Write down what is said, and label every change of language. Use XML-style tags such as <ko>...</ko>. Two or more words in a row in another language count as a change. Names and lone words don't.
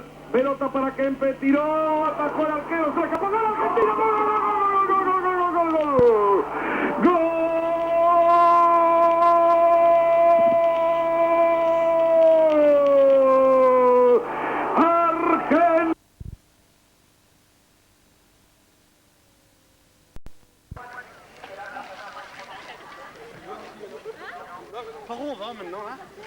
<es>Pelota para Kempe, tiró, atacó el arquero, se escapó, gol Argentina, gol, gol, gol, gol, gol, gol, gol, gol. Argentina.</es> <fr>Par où on va maintenant, hein?</fr>